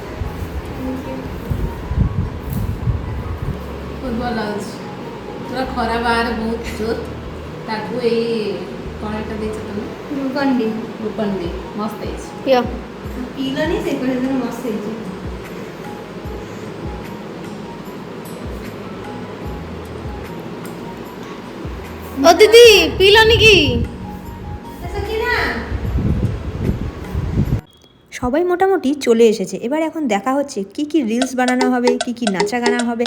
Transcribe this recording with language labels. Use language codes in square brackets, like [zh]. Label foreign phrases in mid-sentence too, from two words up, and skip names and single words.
[or] ବହୁତ ଭଲ ଲାଗୁଛି। ପୁରା ଖରା ବାହାରେ ବହୁତ ଜୋର, ତାକୁ ଏଇ କ'ଣ ଏଇଟା ଦେଇଛ ତମେ? ଗ୍ଲୁକନ୍-ଡି। ଗ୍ଲୁକନ୍-ଡି ମସ୍ତ ହେଇଛି। ପିଅ। ପିଇଲନି, ସେ କହିଲେ ମସ୍ତ ହେଇଛି। [bn] ও দিদি পিলনি কি? সবাই মোটামুটি চলে এসেছে। এবার এখন দেখা হচ্ছে কি রিলস বানানো হবে, কি [hi] नाचा गाना [bn] হবে।